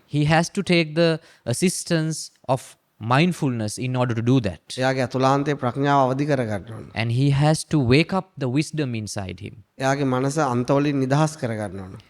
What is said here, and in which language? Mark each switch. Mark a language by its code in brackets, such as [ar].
[en] He has to take the assistance of mindfulness in order to do that. [si] එයාගේ අතුලාන්තයේ ප්‍රඥාව අවදි කර ගන්න ඕන. [en] And he has to wake up the wisdom inside him. [si] එයාගේ මනස අන්තවලින් නිදහස් කර ගන්න ඕන.